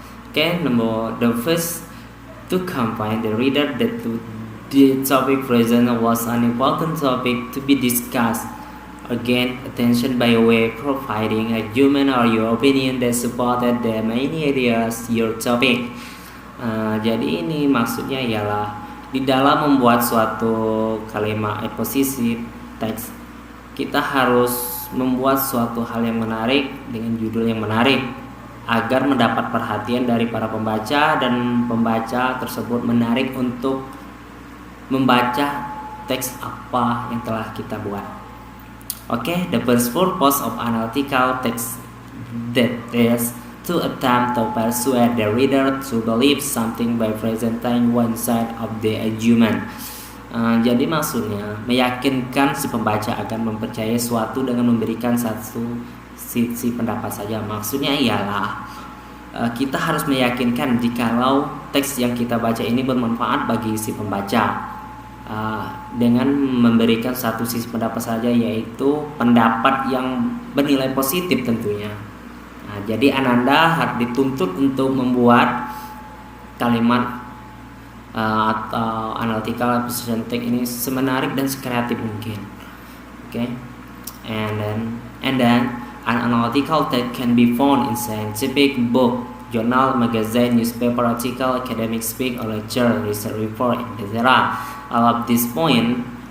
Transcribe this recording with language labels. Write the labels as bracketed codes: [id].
[en] Okay, the first to convince the reader that the topic present was an important topic to be discussed. Again, attention by way providing a argument or your opinion that supported the main areas your topic. [id] Jadi ini maksudnya ialah di dalam membuat suatu kalimat posisi teks kita harus membuat suatu hal yang menarik dengan judul yang menarik agar mendapat perhatian dari para pembaca dan pembaca tersebut menarik untuk membaca teks apa yang telah kita buat. [en] Okay, the first purpose of analytical text that is to attempt to persuade the reader to believe something by presenting one side of the argument. [id] Jadi maksudnya meyakinkan si pembaca akan mempercayai suatu dengan memberikan satu sisi pendapat saja. Maksudnya ialah kita harus meyakinkan jikalau teks yang kita baca ini bermanfaat bagi si pembaca dengan memberikan satu sisi pendapat saja, yaitu pendapat yang bernilai positif tentunya. Jadi Ananda harus dituntut untuk membuat kalimat atau analytical position text ini semenarik dan sekreatif mungkin. [en] Okay, and then an analytical text can be found in scientific book, journal, magazine, newspaper article, academic speak or lecture, research report, etc. All of this point